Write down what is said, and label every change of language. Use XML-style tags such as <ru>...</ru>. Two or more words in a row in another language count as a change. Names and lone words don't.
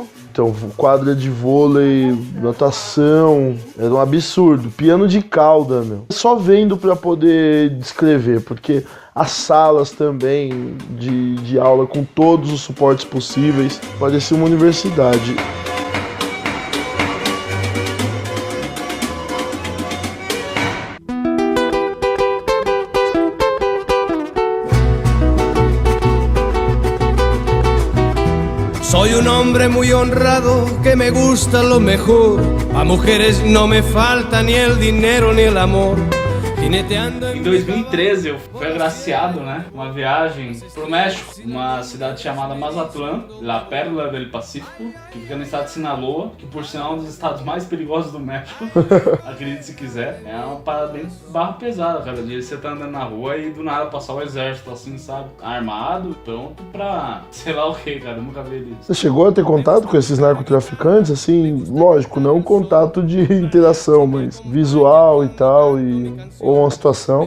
<pt>Então, quadra de vôlei, natação. Era um absurdo. Piano de cauda, meu. Só vendo pra poder descrever, porque as salas também de aula com todos os suportes possíveis, parecia uma universidade.</pt> <es>Soy un hombre muy honrado que me gusta lo mejor. A mujeres no me falta ni el dinero ni el amor.</es> <pt>Em 2013 eu fui agraciado, né? Uma viagem pro México, uma cidade chamada Mazatlán, La Perla del Pacífico, que fica no estado de Sinaloa, que por sinal é um dos estados mais perigosos do México. Acredite se quiser. É uma parada bem barra pesada, cara. Dia você tá andando na rua e do nada passar o exército assim, sabe? Armado, pronto pra sei lá o que, cara. Eu nunca vi isso. Você chegou a ter contato com esses narcotraficantes? Assim, lógico, não contato de interação, mas visual e tal, ou uma situação.</pt>